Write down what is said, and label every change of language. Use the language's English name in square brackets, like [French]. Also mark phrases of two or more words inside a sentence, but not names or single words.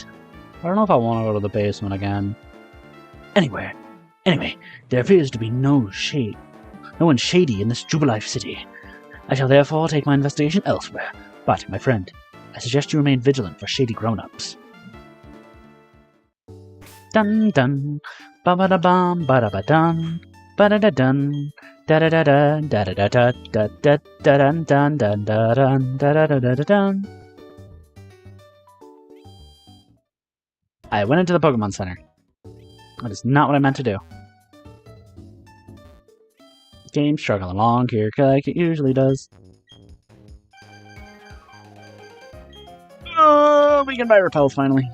[English] I don't know if I want to go to the basement again. Anyway, there appears to be no one shady in this Jubilife city. I shall therefore take my investigation elsewhere. But, my friend, I suggest you remain vigilant for shady grown-ups. Dun dun, ba ba da bum, ba da ba dun, ba da da dun, da da da da da da da da da da dun dun dun da dun da da da da dun. I went into the Pokemon Center. That is not what I meant to do. Game's struggling along here like it usually does. Oh, we can buy repels finally.